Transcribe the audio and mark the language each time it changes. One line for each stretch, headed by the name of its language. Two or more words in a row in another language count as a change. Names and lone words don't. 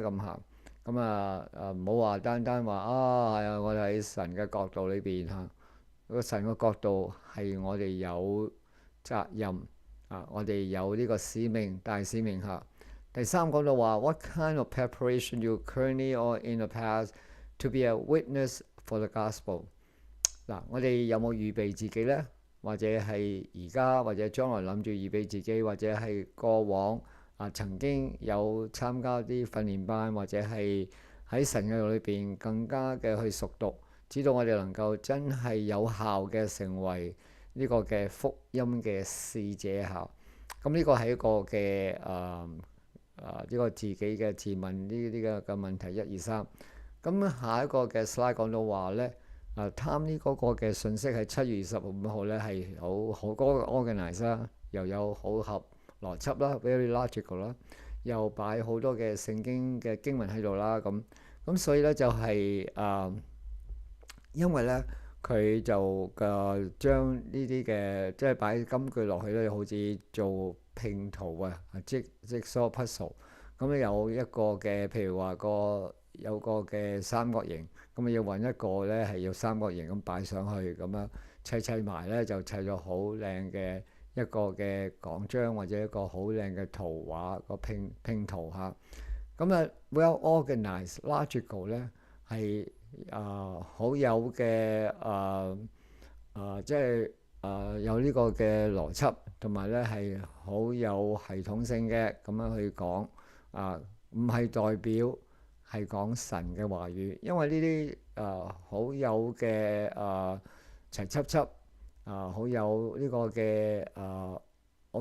Cantonese: 咁唔好話單單話係啊，我哋喺神嘅角度裏邊個神嘅角度係我哋有責任我哋有呢個使命大使命第三講到話
English: What kind of preparation you currently or in the past to be a witness for the gospel？
Cantonese: 嗱，我哋有冇預備自己呢？或者係而家或者將來諗住預備自己，或者係過往曾經有參加啲訓練班，或者係喺神嘅裏邊更加嘅去熟讀，知道我哋能夠真係有效嘅成為呢個嘅福音嘅使者咁呢個係一個嘅呢個自己嘅自問呢啲嘅問題1、2、3。咁下一個嘅 slide 講到話咧貪呢嗰個嘅信息係7月25號咧係好嗰個 organize 啦，又有好合邏輯啦 ，
English: very logical
Cantonese: 啦，又擺好多嘅聖經嘅經文喺度啦咁所以咧就係因為咧佢就將呢啲嘅即係擺金句落去咧，好似做拼圖
English: jigsaw puzzle。
Cantonese: 咁有一個嘅譬如話有個嘅三角形，咁要揾一個咧係要三角形咁擺上去，咁樣砌埋咧就砌咗好靚嘅一個嘅講章或者一個好靚嘅圖畫個拼圖
English: well organized logical
Cantonese: 咧係好有嘅即係有呢個嘅邏輯，同埋咧係好有系統性嘅咁樣去講唔係代表係講神嘅話語，因為呢啲好有嘅齊輯輯好有呢個嘅好